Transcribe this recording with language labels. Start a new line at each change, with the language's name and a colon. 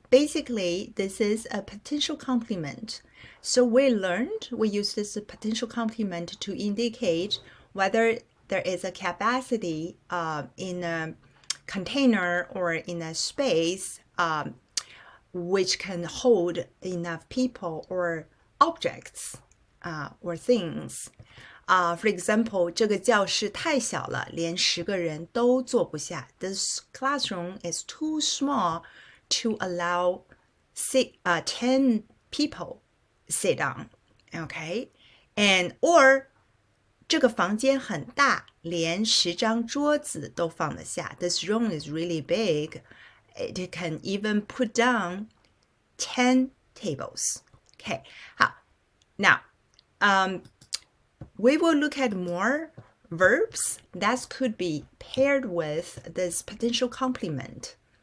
English: Basically, this is a potential complement. So we use this potential complement to indicate whether there is a capacity in a container or in a space which can hold enough people or objects or things.
Chinese: For example, 这个教室太小了，连10个人都坐不下。
English: This classroom is too small to allow 10 people sit down. Okay? And or
Chinese: 这个房间很大，连10张桌子都放得下。
English: This room is really big. It can even put down 10 tables. Okay. 好 Now, we will look at more verbs that could be paired with this potential complement.